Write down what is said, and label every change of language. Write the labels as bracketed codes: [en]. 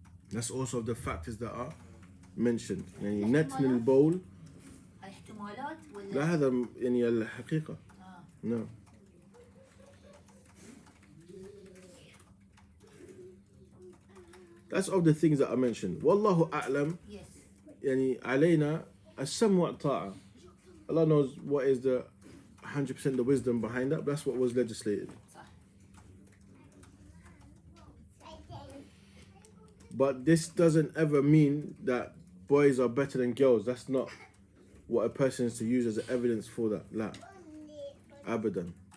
[en] That's also the factors that are mentioned. [ar] يعني نتن البول احتمالات ولا؟ لا هذا يعني الحقيقة. [en] No. That's of the things that I mentioned. [ar] والله أعلم. [en] Yes. [ar] يعني علينا السمع والطاعة. [en] Allah knows what is the 100% the wisdom behind that, but that's what was legislated. But this doesn't ever mean that boys are better than girls. That's not what a person is to use as evidence for that. [ar] La. Abadan.